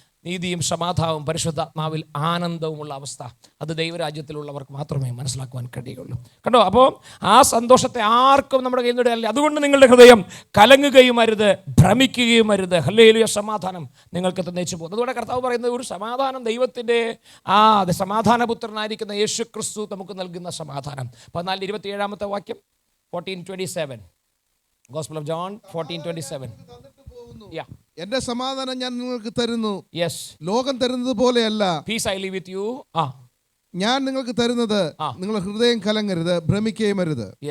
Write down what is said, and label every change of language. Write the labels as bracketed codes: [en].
[ml] നീതിയും സമാധാനവും പരിശുദ്ധാത്മാവിൽ ആനന്ദവുമുള്ള അവസ്ഥ, അത് ദൈവരാജ്യത്തിലുള്ളവർക്ക് മാത്രമേ മനസ്സിലാക്കുവാൻ കഴിയുള്ളൂ. കണ്ടോ, അപ്പോൾ ആ സന്തോഷത്തെ ആർക്കും നമ്മുടെ കയ്യിൽ നിന്നിടല്ല. അതുകൊണ്ട് നിങ്ങളുടെ ഹൃദയം കലങ്ങുകയും അരുത്, ഭ്രമിക്കുകയും അരുത്. ഹല്ലേലൂയ. സമാധാനം നിങ്ങൾക്ക് തന്നേച്ചു പോകും. അതുകൊണ്ട് കർത്താവ് പറയുന്നത് ഒരു സമാധാനം, ദൈവത്തിൻ്റെ സമാധാനപുത്രനായിരിക്കുന്ന യേശു ക്രിസ്തു നമുക്ക് നൽകുന്ന സമാധാനം. 14:27 വാക്യം, 14:27, Gospel of John 14:27. എന്റെ സമാധാനം ഞാൻ നിങ്ങൾക്ക് തരുന്നു, ലോകം തരുന്നത് പോലെയല്ല. [en] Peace I leave with you. [ml] ഞാൻ നിങ്ങൾക്ക് തരുന്നത്, നിങ്ങളുടെ ഹൃദയം കലങ്ങരുത്, ഭ്രമിക്കുകയും അരുത്.